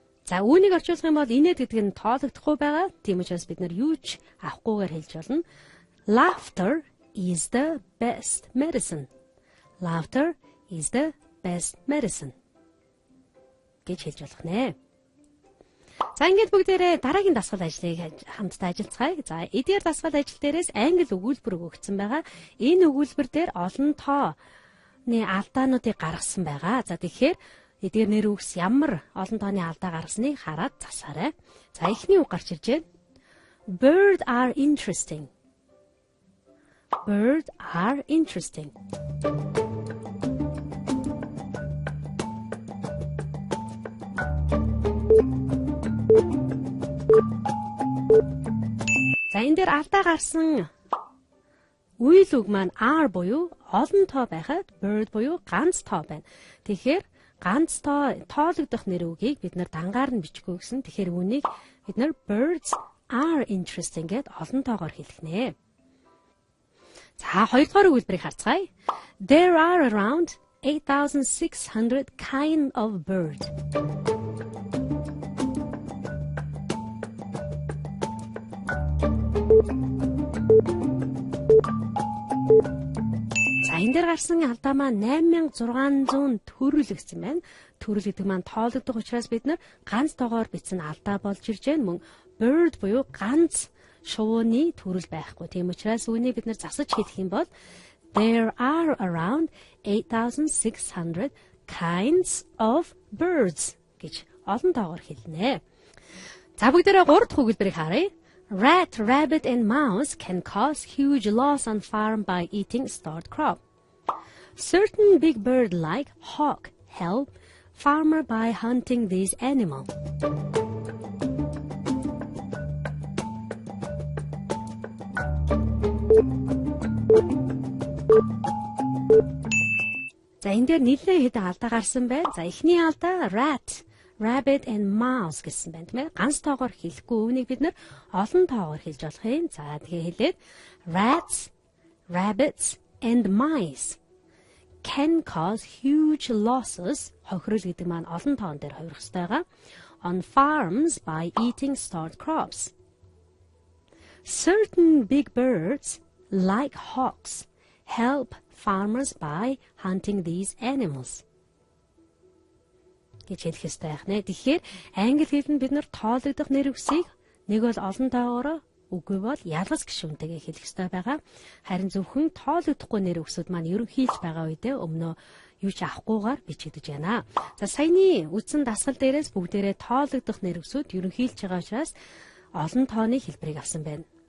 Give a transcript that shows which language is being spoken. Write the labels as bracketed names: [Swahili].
[Mongolian] За үүнийг орчуулах юм бол инээд гэдэг нь тоологдохгүй байгаа. Тийм учраас бид нар юу ч авахгүйгээр хэлж болно. [English] Laughter is the best medicine. Laughter is the best medicine. [Mongolian] гэж хэлж болох нэ. За ингээд бүгдээрээ дараагийн дасгал ажлыг хамтдаа ажиллацгаая. За эдгээр дасгал ажил дээрээс англи өгүүлбэр өгөгдсөн байгаа. Энэ өгүүлбэр дээр олон тооны алдаануудыг гаргасан байгаа. За тэгэхээр эдгээр нэр үгс ямар олон тооны алдаа гаргасныг хараад засаарай. За эхний үг гарч ирж байна. Birds are interesting. [English] Birds are interesting. [Mongolian] За энэ дээр алдаа гарсан үйл үг маань are буюу олон тоо байхад bird буюу ганц тоо байна. Тэгэхээр ганц тоологдох нэр үгийг бид нар дангаар нь бичгөө гэсэн. Тэгэхээр үүнийг бид нар birds are interesting гэд олон тоогоор хэлэх нэ. За хоёрдугаар өгүүлбэрийг харцгаая. [English] There are around 8,600 kind of bird. [Mongolian] За энэ дээр гарсан алдаа маань 8600 төрөл гэсэн байна. Төрөл гэдэг маань тоологдох учраас бид нар ганц тоогоор бичсэн алдаа болж ирж байна. Мөн bird буюу ганц шувууны төрөл байхгүй. Тийм учраас үүнийг бид нар засаж хэлэх юм бол there are around 8,600 kinds of birds гэж олон тоогоор хэлнэ. За бүгдээрээ 3 дахь өгүүлбэрийг харъя. [English] Rat, rabbit and mouse can cause huge loss on farm by eating stored crop. Certain big bird like hawk help farmer by hunting these animals. [Mongolian] За энэ дээр нэлээд хэдэн алдаа гарсан байна. За эхний алдаа rat, rabbit and mouse гэсэн байна тийм ээ. Ганц тоогоор хэлэхгүй үүнийг бид нэр олон тоогоор хэлж болох юм. [English] За тэгээ хэлээд rats, rabbits and mice can cause huge losses. [Mongolian] Хохирол гэдэг маань олон тоон дээр хувирах ёстой байгаа. [English] On farms by eating stored crops. Certain big birds like hawks help farmers by hunting these animals. [Mongolian] гэж хэлэх ёстой байх нэ. Тэгэхээр англи хэлэнд бид нар тоологдох нэр үгсийг нэг бол олон тоогоороо үгүй бол ялгас гишүүнтэйгээ хэлэх ёстой байгаа. Харин зөвхөн тоологдохгүй нэр үгсүүд маань ерөнхийлж байгаа үедээ өмнөө юу ч авахгүйгээр бичигдэж байна. За саяны үдсэн дасгал дээрээс бүгдээрээ тоологдох нэр үгсүүд ерөнхийлж байгаа учраас олон тооны хэлбэрийг авсан байна.